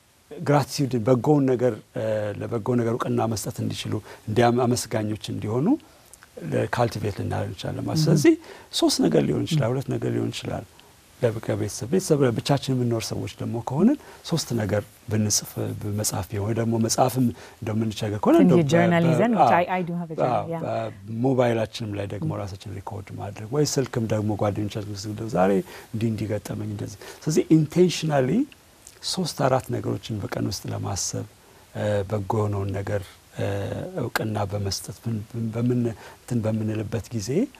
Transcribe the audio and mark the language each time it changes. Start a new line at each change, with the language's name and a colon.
Amharic: gratitude በጎውን ነገር ለበጎ ነገር እውቅና መስጠት እንዲችሉ እንዲያመስጋኞች እንዲሆኑ ካልቲቬት ልናደርግ እንችላለን ማለት ስለዚህ ሶስት ነገር ሊሆን ይችላል ሁለት ነገር ሊሆን ይችላል ለቤተሰብ ብቻችን የምንኖር ሰዎች ደግሞ ከሆነ ሶስት ነገር ብንጽፍ በመጽሐፍ ወይ ደግሞ መጽሐፍም እንደምንቸገር ከሆነ እንደው ጆርናሊዝም
English: I do have a journal
Amharic: ሞባይላችንም ላይ ደግሞ ራሳችን ሪኮርድ ማድረግ ወይ ስልክም ደግሞ ጓደኞቻችን ዛሬ እንዲገጠመኝ እንደዚህ ስለዚህ ኢንቴንሽናሊ 3-4 ነገሮችን በቀን ውስጥ ለማሰብ በጎ ነው ነገር እውቅና በመስጠት በምንልበት ጊዜ